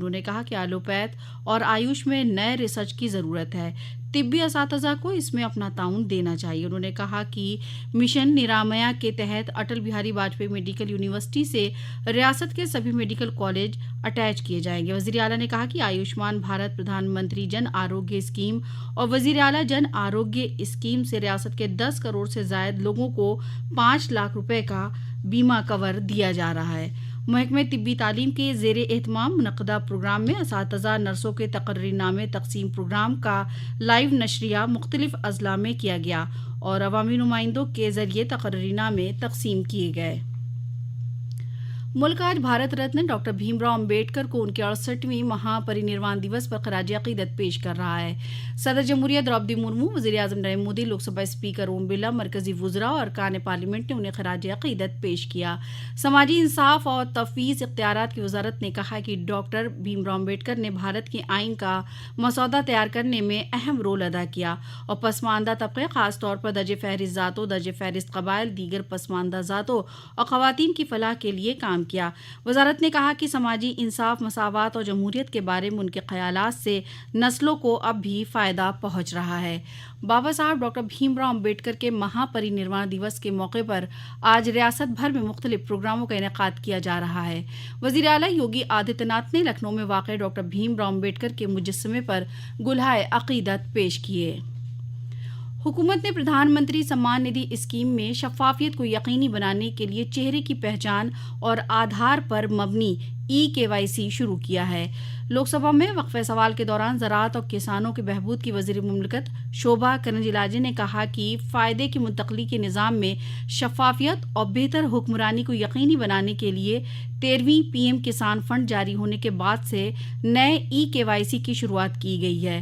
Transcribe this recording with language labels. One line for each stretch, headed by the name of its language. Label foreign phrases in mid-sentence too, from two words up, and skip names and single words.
Urdu: انہوں نے کہا کہ ایلوپیتھ اور آیوش میں نئے ریسرچ کی ضرورت ہے، طبی اساتذہ کو اس میں اپنا تعاون دینا چاہیے۔ انہوں نے کہا کہ مشن نیرامیا کے تحت اٹل بہاری واجپئی میڈیکل یونیورسٹی سے ریاست کے سبھی میڈیکل کالج اٹیچ کیے جائیں گے۔ وزیر اعلیٰ نے کہا کہ آیوشمان بھارت، پردھان منتری جن آروگیہ اسکیم اور وزیر اعلیٰ جن آروگیہ اسکیم سے ریاست کے 10 کروڑ سے زائد لوگوں کو 5 لاکھ روپے کا بیمہ کور دیا جا رہا ہے۔ محکمہ طبی تعلیم کے زیر اہتمام منعقدہ پروگرام میں اساتذہ نرسوں کے تقرری نامے تقسیم پروگرام کا لائیو نشریہ مختلف اضلاع میں کیا گیا اور عوامی نمائندوں کے ذریعے تقرری نامے تقسیم کیے گئے۔ ملک آج بھارت رتن ڈاکٹر بھیم راؤ امبیڈکر کو ان کے 68ویں مہا پری نروان دیوس پر خراج عقیدت پیش کر رہا ہے۔ صدر جمہوریہ دروپدی مرمو، وزیر اعظم نریندر مودی، لوک سبھا اسپیکر اوم برلا، مرکزی وزراء اور ارکان پارلیمنٹ نے انہیں خراج عقیدت پیش کیا۔ سماجی انصاف اور تفویض اختیارات کی وزارت نے کہا کہ ڈاکٹر بھیم راؤ امبیڈکر نے بھارت کے آئین کا مسودہ تیار کرنے میں اہم رول ادا کیا اور پسماندہ طبقے، خاص طور پر درجہ فہرست ذاتوں، درجہ فہرست قبائل، دیگر پسماندہ ذاتوں اور خواتین کی فلاح کے لیے کام کیا۔ وزارت نے کہا کہ سماجی انصاف، مساوات اور جمہوریت کے بارے میں ان کے خیالات سے نسلوں کو اب بھی فائدہ پہنچ رہا ہے۔ بابا صاحب ڈاکٹر بھیم راؤ امبیڈکر کے مہا پری نروان دیوس کے موقع پر آج ریاست بھر میں مختلف پروگراموں کا انعقاد کیا جا رہا ہے۔ وزیر اعلیٰ یوگی آدتیہ ناتھ نے لکھنؤ میں واقع ڈاکٹر بھیم راؤ امبیڈکر کے مجسمے پر گلہائے عقیدت پیش کیے۔ حکومت نے پردھان منتری سمان ندھی اسکیم میں شفافیت کو یقینی بنانے کے لیے چہرے کی پہچان اور آدھار پر مبنی KYC شروع کیا ہے۔ لوک سبھا میں وقفہ سوال کے دوران زراعت اور کسانوں کے بہبود کی وزیر مملکت شوبھا کرنجلاجے نے کہا کہ فائدے کی منتقلی کے نظام میں شفافیت اور بہتر حکمرانی کو یقینی بنانے کے لیے 13ویں PM کسان فنڈ جاری ہونے کے بعد سے نئے KYC کی شروعات کی گئی ہے۔